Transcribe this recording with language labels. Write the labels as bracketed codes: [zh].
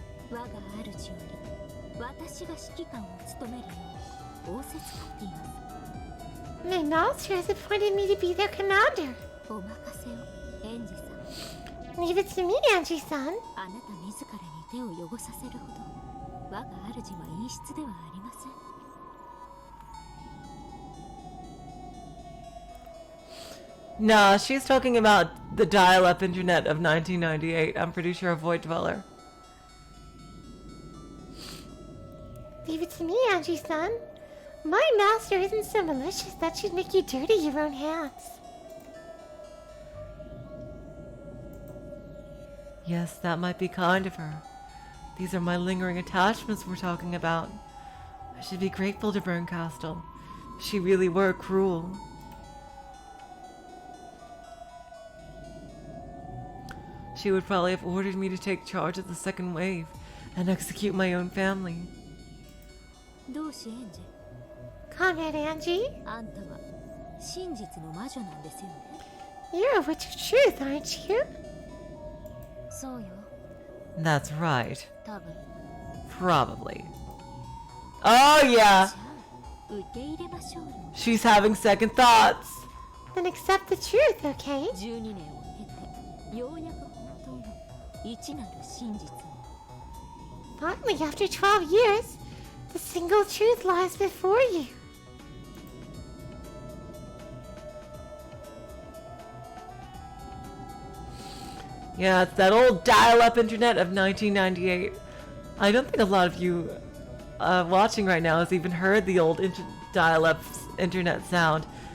[ja] 我が主より私が指揮官を務めるよう仰せつかっています。 [en] My master has appointed me to be their commander. [ja] お任せを、エンジさん。 [en] Leave it to me, Angie-san. [ja] あなた自らに手を汚させるほど我が主は陰湿ではありません。 [en] Nah, she's talking about the dial-up internet of 1998. I'm pretty sure a Void Dweller. Leave it to me, Angie-san. My master isn't so malicious that she'd make you dirty your own hands. Yes, that might be kind of her. These are my lingering attachments we're talking about. I should be grateful to Bernkastel. She really were cruel. She would probably have ordered me to take charge of the second wave and execute my own family. [ja] どうしエンジ [en] Comrade Angie, [ja] あんたは真実の魔女なんですよね。 [en] you're a witch of truth, aren't you? [ja] そうよ。 [en] That's right. [ja] 多分。 [en] Probably. Oh, yeah! [ja] 受け入れましょうよ。 [en] She's having second thoughts. Then accept the truth, okay? [ja] 12年を経てようやく本当の一なる真実を。 [en] Finally, after 12 years, the single truth lies before you. Yeah, it's that old dial-up internet of 1998. I don't think a lot of you watching right now has even heard the old dial-up internet sound.